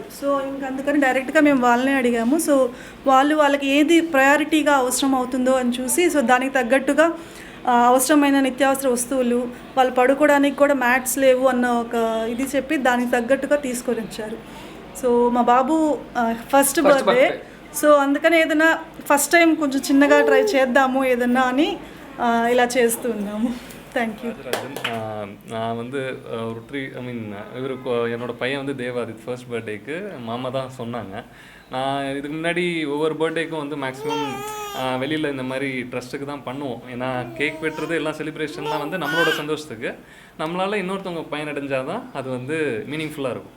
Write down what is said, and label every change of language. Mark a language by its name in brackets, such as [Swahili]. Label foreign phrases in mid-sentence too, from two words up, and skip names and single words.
[Telugu] సో ఇంక అందుకని డైరెక్ట్గా మేము వాళ్ళనే అడిగాము. సో వాళ్ళకి ఏది ప్రయారిటీగా అవసరం అవుతుందో అని చూసి, సో దానికి తగ్గట్టుగా అవసరమైన నిత్యావసర వస్తువులు, వాళ్ళు పడుకోవడానికి కూడా మ్యాట్స్ లేవు అన్న ఒక ఇది చెప్పి దానికి తగ్గట్టుగా తీసుకొని వచ్చారు. సో మా బాబు [English] first birthday, [Telugu] సో అందుకని ఏదైనా [English] first time [Telugu] కొంచెం చిన్నగా ట్రై చేద్దాము ఏదన్నా అని ఇలా చేస్తున్నాము. [English] தேங்க்யூ. [Tamil] நான் வந்து ஒரு இவருக்கு என்னோடய பையன் வந்து தேவாதித் [English] first birthday [Tamil] மாமா தான் சொன்னாங்க. நான் இதுக்கு முன்னாடி ஒவ்வொரு பர்த்டேக்கும் வந்து மேக்ஸிமம் வெளியில் இந்த மாதிரி ட்ரஸ்ட்டுக்கு தான் பண்ணுவோம். ஏன்னா கேக் வெட்டுறது எல்லாம் செலிப்ரேஷன்லாம் வந்து நம்மளோட சந்தோஷத்துக்கு, நம்மளால் இன்னொருத்தவங்க பயனடைஞ்சால் தான் அது வந்து மீனிங்ஃபுல்லாக இருக்கும்.